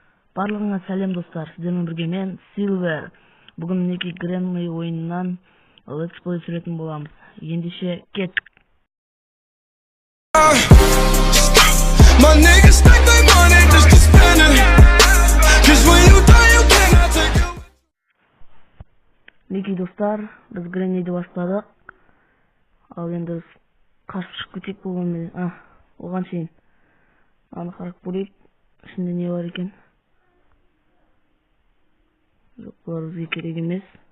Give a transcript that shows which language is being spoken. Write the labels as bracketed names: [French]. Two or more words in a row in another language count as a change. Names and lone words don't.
[Kazakh] Барлығыңа сәлем достар, сіздермен бірге мен Silver. Бүгін мінекей Granny ойынынан [English] Let's Play [Kazakh] сүретін боламыз. Ендеше кеттік. [English] My niggas stack their money just to spend it. 'Cause when you die you cannot take it. [Kazakh] Мінекей достар, біз Granny'ді бастадық. Ал енді біз қашып шығып кетейік болғанмен. Оған шейін аны қарап көрейік. Ішінде не бар екен? Жоқ, бұлар бізге керек емес.